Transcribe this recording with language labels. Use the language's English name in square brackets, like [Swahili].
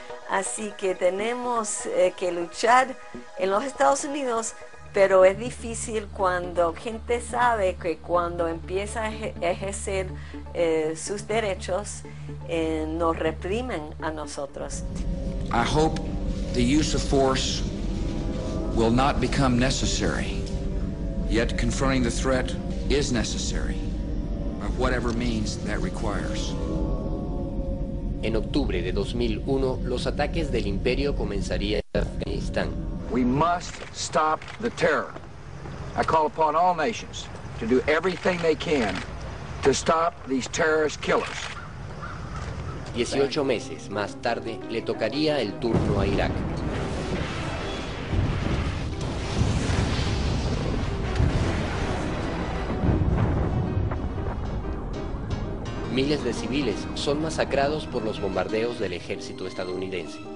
[Spanish] Así que tenemos que luchar en los Estados Unidos, pero es difícil cuando gente sabe que cuando empieza a ejercer sus derechos, nos reprimen a nosotros. [English] I hope the use of force will not become necessary, yet confronting the threat is necessary, by whatever means that requires. [Spanish] En octubre de 2001, los ataques del imperio comenzarían en Afganistán. [English] We must stop the terror. I call upon all nations to do everything they can to stop these terrorist killers. [Spanish] 18 meses más tarde, le tocaría el turno a Irak. Miles de civiles son masacrados por los bombardeos del ejército estadounidense.